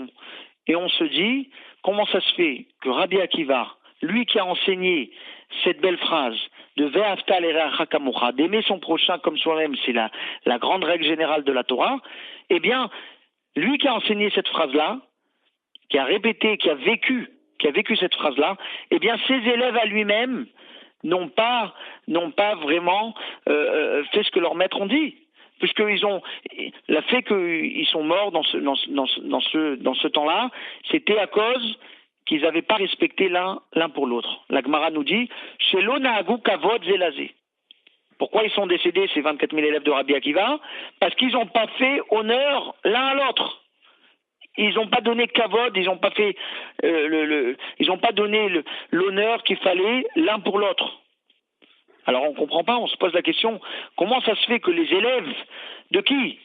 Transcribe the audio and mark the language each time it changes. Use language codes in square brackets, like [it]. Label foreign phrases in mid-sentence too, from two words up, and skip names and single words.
[fr] Et on se dit, comment ça se fait que Rabbi Akiva, lui qui a enseigné cette belle phrase de [he] ואהבת לרעך כמוך, [fr] d'aimer son prochain comme soi-même, c'est la grande règle générale de la Torah, eh bien, lui qui a enseigné cette phrase-là, qui a répété, qui a vécu cette phrase-là, eh bien, ses élèves à lui-même n'ont pas vraiment fait ce que leurs maîtres ont dit. Puisqu'ils ont le fait qu'ils sont morts dans ce temps-là, c'était à cause qu'ils n'avaient pas respecté l'un pour l'autre. La Gemara nous dit [he] שלא נהגו כבוד זה לזה. [fr] Pourquoi ils sont décédés, ces 24 000 élèves de Rabbi Akiva? Parce qu'ils n'ont pas fait honneur l'un à l'autre. Ils n'ont pas donné kavod, ils n'ont pas fait ils n'ont pas donné l'honneur qu'il fallait l'un pour l'autre. Alors on ne comprend pas, on se pose la question, comment ça se fait que les élèves de qui?